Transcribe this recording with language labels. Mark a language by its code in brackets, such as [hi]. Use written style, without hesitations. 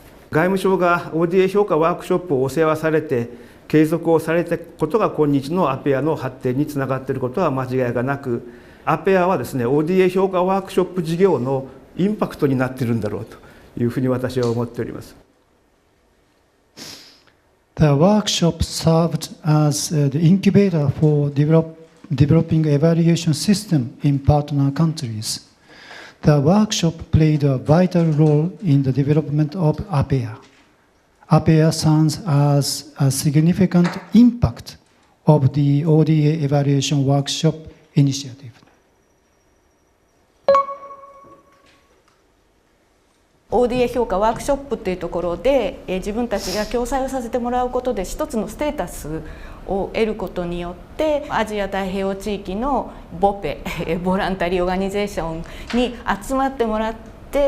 [ja] 外務省が ODA 評価ワークショップをお世話されて継続をされたことが今日の APEA の発展につながっていることは間違いがなく、 APEA はですね ODA 評価ワークショップ事業のインパクトになっているんだろうというふうに私は思っております。 [en] The workshop served as the incubator for developing evaluation system in partner countries. The workshop played a vital role in the development of APEA. APEA serves as a significant impact of the ODA Evaluation Workshop initiative. [ja] ODA 評価ワークショップというところで自分たちが共催をさせてもらうことで一つのステータスを得ることによってアジア太平洋地域のBOPEボランタリーオーガニゼーションに集まってもらって